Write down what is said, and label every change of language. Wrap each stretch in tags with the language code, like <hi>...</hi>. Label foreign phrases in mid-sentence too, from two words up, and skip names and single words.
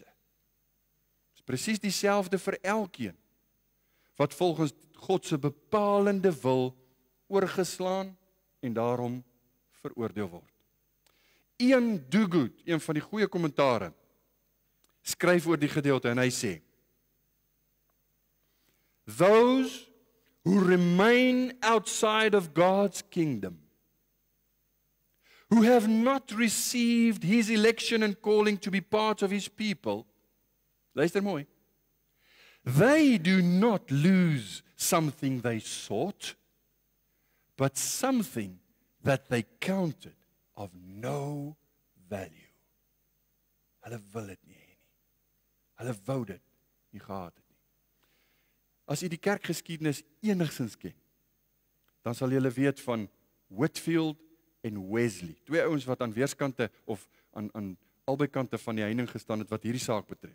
<af>Dis presies dieselfde vir elkeen wat volgens God se bepalende wil oorgeslaan en daarom veroordeel word. Ian Duguid, een van die goeie kommentare, skryf oor die gedeelte en hy sê,</af> <en>those who remain outside of God's kingdom, who have not received his election and calling to be part of his people,</en> <af>luister mooi,</af> <en>they do not lose something they sought, but something that they counted of no value.</en> <af>Hulle wil dit nie hê nie. Hulle wou dit nie gehad het nie. As jy die kerkgeskiedenis enigsins ken, dan sal jy weet van Whitefield en Wesley. Twee ouens wat aan weerskante of aan albei kante van die heining gestaan het wat hierdie saak betref.</af>